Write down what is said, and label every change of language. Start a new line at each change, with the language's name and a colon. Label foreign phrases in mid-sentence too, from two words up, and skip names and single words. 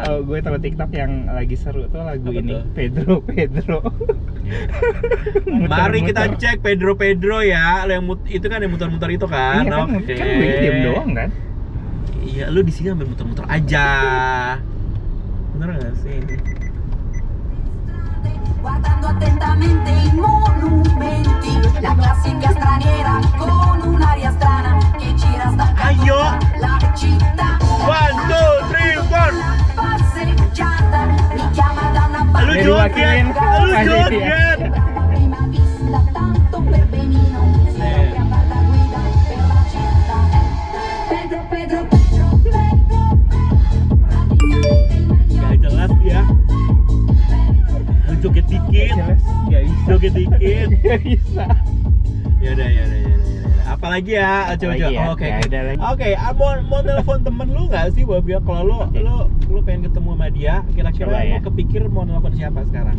Indonesian: Gue tahu TikTok yang lagi seru tuh lagu apa ini, tuh? Pedro. Mari kita cek Pedro ya. Yang itu kan yang muter-muter itu kan. Iya kan, kan gue diem doang kan. Iya, lu di sini ambil muter-muter aja. Bener nggak sih?
Italian: Guardando attentamente i monumenti, la classica straniera con un'aria strana che gira stancando la città. 1, 2, 3, 4. Passeggiata, mi chiama da una parte.
Indonesian: Lu joget.
Italian: Prima vista tanto per benino, si apre a guarda guida per la città.
Indonesian: Pedro. Gak jelas ya. Joget dikit, joget dikit. Gak bisa. Ya udah. Apalagi ya, coba. Oke, mau telepon temen lu nggak sih, buat bilang kalau lu pengen ketemu sama dia, kira-kira lu kepikir mau telepon siapa sekarang?